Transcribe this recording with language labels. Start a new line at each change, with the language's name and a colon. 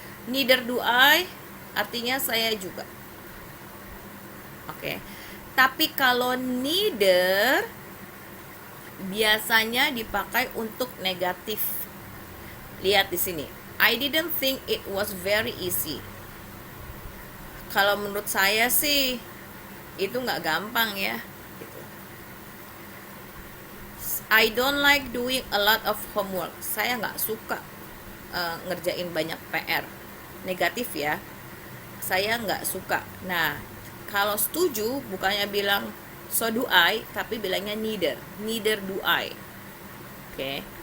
English: Neither do I
Indonesian: artinya saya juga. Oke. Tapi kalau neither biasanya dipakai untuk negatif. Lihat di sini.
English: I didn't think it was very easy.
Indonesian: Kalau menurut saya sih itu nggak gampang ya. Gitu.
English: I don't like doing a lot of homework.
Indonesian: Saya nggak suka ngerjain banyak PR. Negatif ya. Saya nggak suka. Nah, kalau setuju bukannya bilang
English: so do I,
Indonesian: tapi bilangnya
English: neither do I.
Indonesian: Oke.